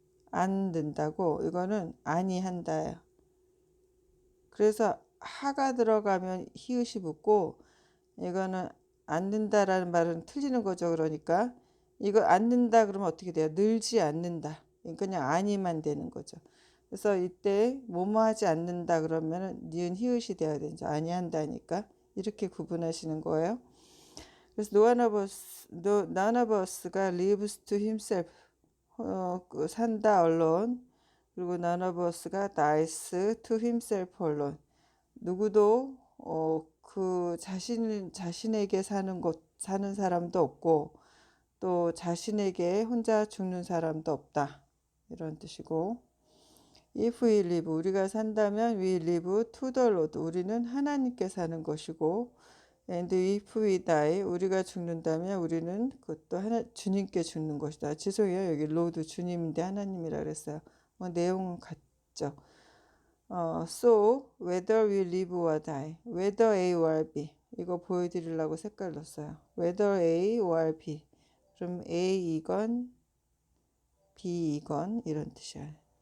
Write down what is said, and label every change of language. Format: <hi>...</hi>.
<ko>안 된다고 이거는 아니한다예요. 그래서 하가 들어가면 히읗이 붙고 이거는 않는다라는 말은 틀리는 거죠. 그러니까 이거 않는다 그러면 어떻게 돼요? 늘지 않는다. 그냥 아니만 되는 거죠. 그래서 이때 뭐뭐 하지 않는다 그러면은 니은 히읗이 돼야 되죠. 아니한다니까 이렇게 구분하시는 거예요.</ko> <en>그래서 none of us가 lives to himself</en> <ko>산다</ko> <en>alone. 그리고 none of us가 dies to himself alone.</en> <ko>누구도 그 자신에게 사는 사람도 없고 또 자신에게 혼자 죽는 사람도 없다. 이런 뜻이고</ko> <en>if we live</en> <ko>우리가 산다면</ko> <en>we live to the Lord</en> <ko>우리는 하나님께 사는 것이고</ko> <en>and if we die</en> <ko>우리가 죽는다면 우리는 그것도 주님께 죽는 것이다. 죄송해요. 여기 Lord 주님인데 하나님이라 그랬어요. 내용은 같죠.</ko> <en>So whether we live or die, whether A or B</en> <ko>이거 보여드리려고 색깔 넣었어요.</ko> <en>whether A or B</en> <ko>그럼 A이건 B이건 이런 뜻이야.</ko>